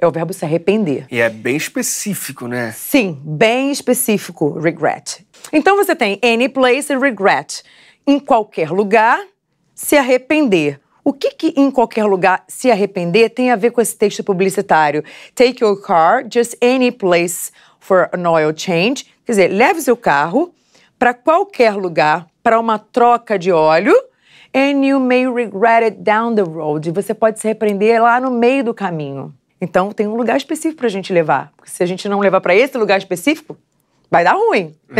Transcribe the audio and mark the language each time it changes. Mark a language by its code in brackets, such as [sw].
[pt] É o verbo se arrepender. E é bem específico, né? Sim, bem específico, regret. Então você tem any place e regret. Em qualquer lugar, se arrepender. O que em qualquer lugar se arrepender tem a ver com esse texto publicitário? [en] Take your car, just any place for an oil change. [pt] Quer dizer, leve seu carro para qualquer lugar para uma troca de óleo. [en] And you may regret it down the road. [pt] E você pode se arrepender lá no meio do caminho. Então, tem um lugar específico para a gente levar. Porque se a gente não levar para esse lugar específico, vai dar ruim.